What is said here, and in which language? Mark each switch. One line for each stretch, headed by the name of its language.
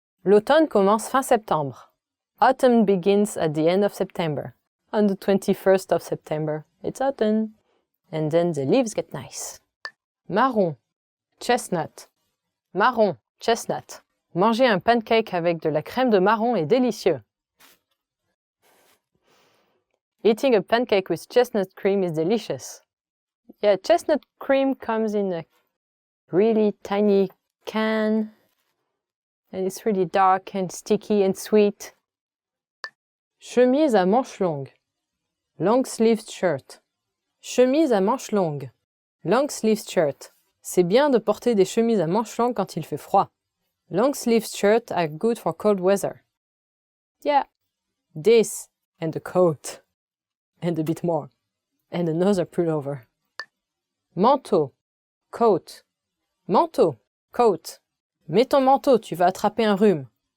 French: L'automne commence fin septembre.
English: Autumn begins at the end of September. On the 21st of September, it's autumn. And then the leaves get nice. Marron, chestnut. Marron, chestnut.
French: Manger un pancake avec de la crème de marron est délicieux.
English: Eating a pancake with chestnut cream is delicious. Yeah, chestnut cream comes in a really tiny can. And it's really dark and sticky and sweet.
French: Chemise à manches longues.
English: Long-sleeved shirt.
French: Chemise à manches longues.
English: Long-sleeved shirt.
French: C'est bien de porter des chemises à manches longues quand il fait froid.
English: Long-sleeved shirts are good for cold weather. Yeah, this and a coat. And a bit more. And another pullover. Manteau. Coat. Manteau. Coat.
French: Mets ton manteau, tu vas attraper un rhume.